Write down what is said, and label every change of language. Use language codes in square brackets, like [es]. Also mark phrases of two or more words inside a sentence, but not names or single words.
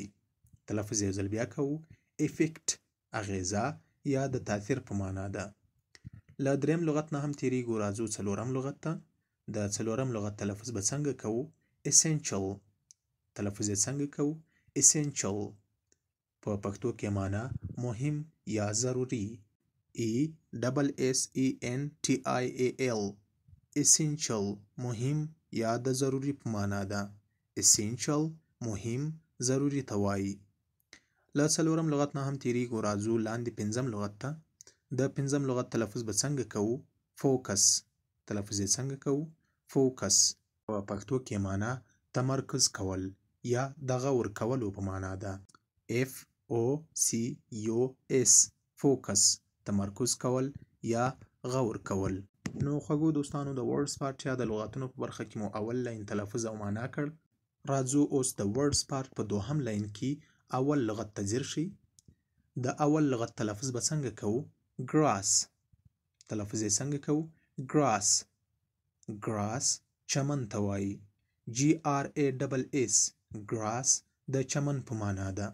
[ps] تلفظ یو ځل بیا کوو. effect اغیزه یا د تاثیر په معنا ده. له دریم لغت نه هم تیریږو، راځو څلورم لغت ته. د څلورم لغت تلفظ به څنګه کوو؟ essential تلفظ یې څنګه کوو؟ essential په پښتو کې معنا مهم یا ضروري. [en] ESSENTIAL essential [ps] مهم یا د ضروري په معنا ده. essential مهم ضروري ته وایي. له څلورم لغت نه هم تیریږو، راځو لاندې پنځم لغت ته. د پنځم لغت تلفظ به څنګه کوو؟ focus تلفظ یې څنګه کوو؟ focus په پښتو کې معنا تمرکز کول یا د غور کولو په معنا ده. [en] FOCUS focus [ps] تمرکز کول یا غور کول. نو خوږو دوستانو، د [en] words part [ps] یا د لغاتونو په برخه کې مو اول لاین تلفظ او معنا کړ. راځو اوس د [en] words part [ps] په دوهم لاین کې اول لغت ته ځیر شئ. د اول لغت تلفظ به څنګه کوو؟ grass تلفظ یې څنګه کوو؟ [en] grass grass [ps] چمن ته وایي. [en] GRASS grass [ps] د چمن په معنا ده.